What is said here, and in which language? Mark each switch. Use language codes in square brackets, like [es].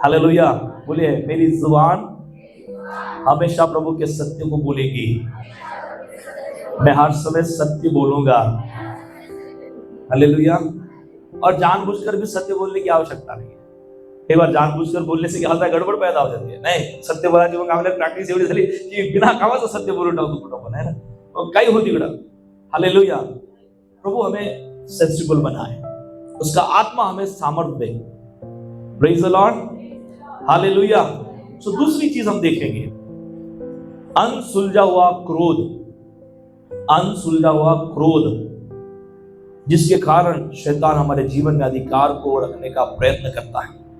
[hi] Hallelujah, बोलिए मेरी जुबान हमेशा प्रभु के सत्य को बोलेगी, मैं हर समय सत्य बोलूंगा। हालेलुया। और जानबूझकर भी सत्य बोलने की आवश्यकता नहीं है। एक बार जानबूझकर बोलने से क्या होता है, गड़बड़ पैदा हो जाती है। [mr] नहीं, सत्य बोलायची मग आपल्याला प्रॅक्टिस एवढी झाली की बिना कामाचं सत्य बोलून टाकतो कुठं पण, है ना, मग काही होती तिकडं। [hi] हालेलुया। प्रभु हमें सेंसिबल बनाए, उसका आत्मा हमें सामर्थ्य दे। Praise the Lord, hallelujah. सो दूसरी चीज हम देखेंगे, अनसुलझा हुआ क्रोध। अनसुलझा हुआ क्रोध, जिसके कारण शैतान हमारे जीवन में अधिकार को रखने का प्रयत्न करता है।